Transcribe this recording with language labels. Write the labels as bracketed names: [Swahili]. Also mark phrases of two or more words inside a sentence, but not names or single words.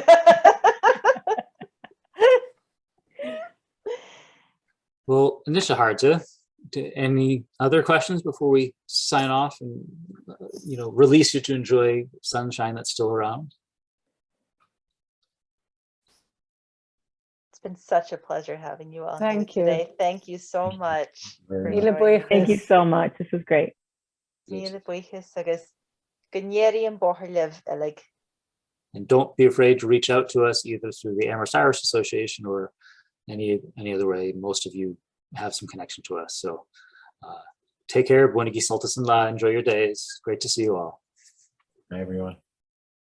[English] Well, Anisha Harta, any other questions before we sign off and release you to enjoy sunshine that's still around? It's been such a pleasure having you all Thank here today. you. Thank you so much. Very for much. joining Thank you us. so much. This was great. [Irish] Míle buíochas agus go ndéirí an bóthar libh eile. [English] And don't be afraid to reach out to us either through the Amherst Irish Association or any other way. Most of you have some connection to us. So take care. Buona gisaltas and la. Enjoy your days. Great to see you all.